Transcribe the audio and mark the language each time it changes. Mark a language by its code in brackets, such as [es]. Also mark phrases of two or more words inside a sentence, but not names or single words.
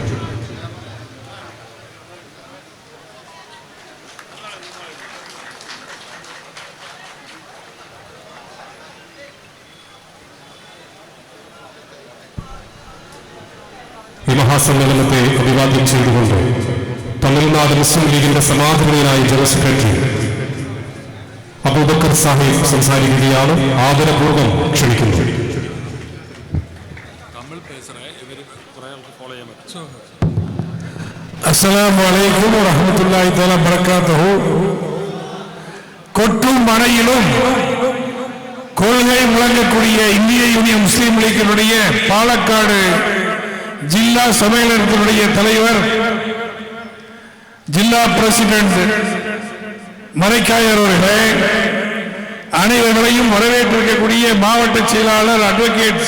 [ml] ഈ മഹാസമ്മേളനത്തെ അഭിവാദ്യം ചെയ്തുകൊണ്ട് തമിഴ്നാട് മുസ്ലിം ലീഗിന്റെ സമാധാനീയനായ ജനറൽ സെക്രട്ടറി അബൂബക്കർ സാഹിബ് സംസാരിക്കുകയാണ്. ആദരപൂർവ്വം ക്ഷണിക്കുന്നു. [ar] السلام عليكم ورحمة الله تعالى بركاته. [ta] கொட்டும் மழையிலும் கொள்கை முழங்கக்கூடிய இந்திய யூனியன் முஸ்லீம் லீக்கினுடைய பாலக்காடு ஜில்லா சம்மேளனத்தினுடைய தலைவர், ஜில்லா பிரசிடென்ட் மரைக்காயர் அவர்களே, அனைவர்களையும் வரவேற்றிருக்கக்கூடிய மாவட்ட செயலாளர் அட்வொகேட்